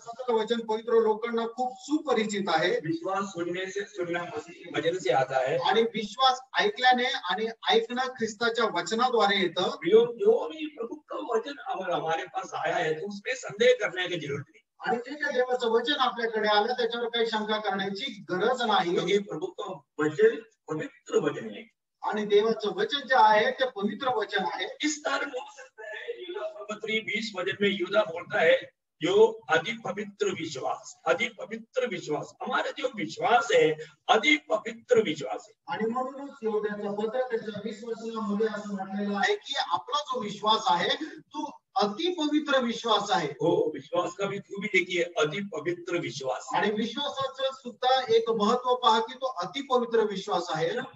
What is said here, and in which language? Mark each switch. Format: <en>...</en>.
<mr>वचन पवित्र लोकांना खूप सुपरिचित आहे.</mr> <hi>विश्वास सुनने से, सुनना मसीह वचन से आता है.</hi> <mr>आणि विश्वास ऐकल्याने आणि ऐकणं ख्रिस्ताच्या वचनाद्वारे येतं.</mr> <hi>जो भी प्रभु का वचन अगर हमारे पास आया है तो उसमें संदेह करने की जरूरत नहीं.</hi> <mr>आणि जे काही देवाचं वचन आपल्याकडे आलं त्याच्यावर काही शंका करण्याची गरज नाही.</mr> <hi>क्योंकि प्रभु का वचन पवित्र वचन है.</hi> <mr>आणि देवाचं वचन जे आहे ते पवित्र वचन आहे.</mr> <hi>इस कारण हो सकता है यूदा 20 वचन में यूदा बोलता है जो अति पवित्र विश्वास, अति पवित्र विश्वास, हमारा जो विश्वास है अति पवित्र विश्वास है.</hi> <mr>आणि म्हणूनच योद्याचं पत्र त्याच्या 20 वचनामध्ये असं म्हटलेलं आहे की आपला जो विश्वास आहे तो अति पवित्र विश्वास आहे.</mr> <hi>हो, विश्वास का भी खूबी देखिए, अति पवित्र विश्वास.</hi> <mr>आणि विश्वासाचं सुद्धा एक महत्व पहा की तो अति पवित्र विश्वास आहे.</mr>